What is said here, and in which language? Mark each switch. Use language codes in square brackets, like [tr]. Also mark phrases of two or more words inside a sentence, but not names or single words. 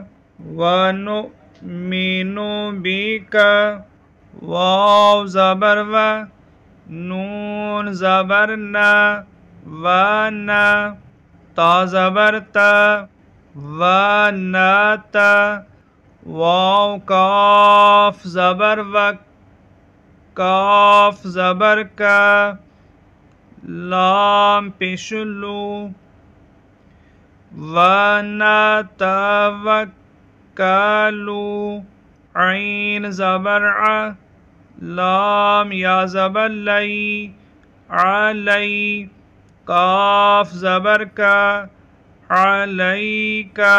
[ar] ونؤمنو بی کا، واو زبر و، نون زبر نا، ونا، تا زبر تا، ونتا، واو کاف زبر وک، کاف زبر کا، لام پیش لو، ونتوکلوا، عین زبر ع، لام یا زبر لئی، علی، کاف زبر کا، علیک،